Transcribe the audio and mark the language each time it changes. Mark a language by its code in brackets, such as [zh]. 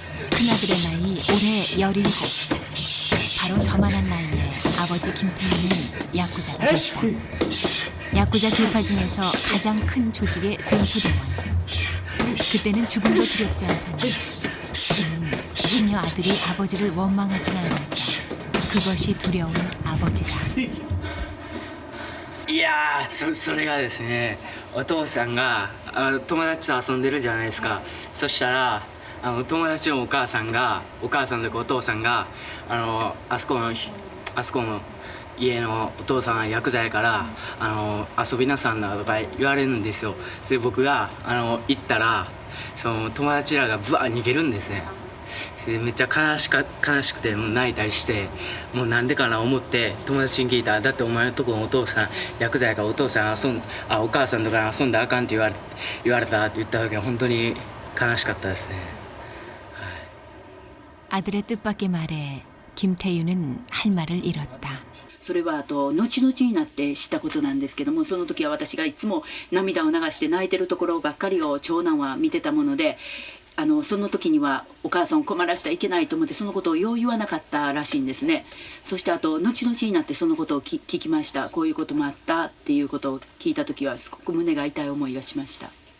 [ko] 큰아들의 나이 올해 17. 바로 저만한 나이에 아버지 김태희는 야쿠자가 됐다. 야쿠자 길파 중에서 가장 큰 조직의 전투대원. 그때는 죽음도 두렵지 않다니 그는 시녀 아들이 아버지를 원망하진 않았다. 그것이 두려운 아버지다. [ja] いやー、それがですね、お父さんが友達と遊んでるじゃないですか。そしたら友達のお母さんとかお父さんがあそこの家のお父さんはヤクザやから遊びなさんなとか言われるんですよ。それで僕が行ったらその友達らがブワー逃げるんですね。それでめっちゃ悲しくて泣いたりしてもうなんでかな思って友達に聞いたらだってお前のとこのお父さんヤクザやからお母さんとか遊んだらあかんって言われたって言った時は本当に悲しかったですね。 [ko] 아들의 뜻밖의 말에 김태유는 할 말을 잃었다. [ja] それは後々になって知ったことなんですけども、その時は私がいつも涙を流して泣いてるところばっかりを長男は見てたもので、その時にはお母さんを困らせてはいけないと思ってそのことをよう言わなかったらしいんですね。そして後々になってそのことを聞きました。こういうこともあったっていうことを聞いた時はすごく胸が痛い思いがしました。